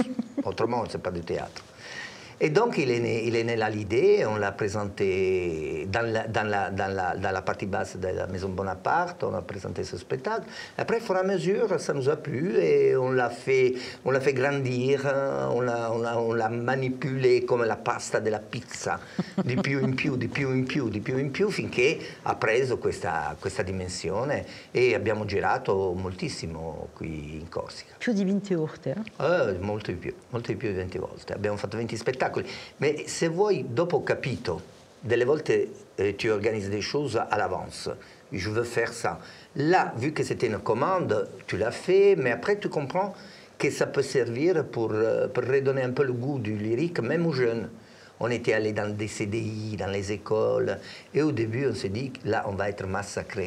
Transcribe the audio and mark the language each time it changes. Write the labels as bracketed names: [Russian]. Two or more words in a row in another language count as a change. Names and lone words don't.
[French] Autrement, ce n'est pas du théâtre. Et donc, il est né là l'idée, on l'a présenté dans la partie basse de la Maison Bonaparte, on a présenté ce spectacle. Après, au fur et à mesure, ça nous a plu et on l'a fait grandir, on l'a manipulé comme [Italian] la pasta della pizza, di più in più, finché ha preso questa dimensione e abbiamo girato moltissimo qui in Corsica. Più di 20 volte? Molto di più di 20 volte. Abbiamo fatto 20 spettacoli. Mais se vuoi, dopo ho capito, delle volte [French] tu organises des choses à l'avance. Je veux faire ça. Là, vu que c'était une commande, tu l'as fait, mais après tu comprends que ça peut servir pour redonner un peu le goût du lyrique, même aux jeunes. On était allé dans des CDI, dans les écoles, et au début on s'est dit, là on va être massacrés.